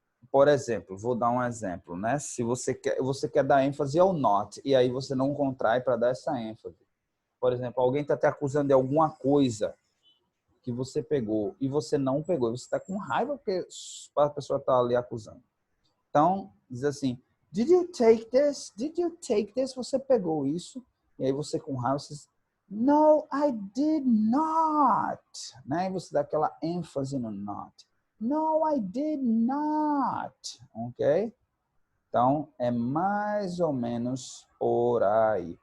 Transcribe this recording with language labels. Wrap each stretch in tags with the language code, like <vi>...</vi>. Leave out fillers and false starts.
<pt>Por exemplo, vou dar um exemplo, né? Se você quer dar ênfase ao not, e aí você não contrai para dar essa ênfase. Por exemplo, alguém está te acusando de alguma coisa que você pegou e você não pegou. Você está com raiva porque a pessoa está ali acusando.</pt> <en>Então, diz assim, did you take this? Did you take this?</en> <pt>Você pegou isso? E aí você com raiva, você diz,</pt> <en>no, I did not.</en> <pt>Né? E você dá aquela ênfase no not.</pt> <en>No, I did not.</en> <pt>Ok? Então, é mais ou menos por aí.</pt>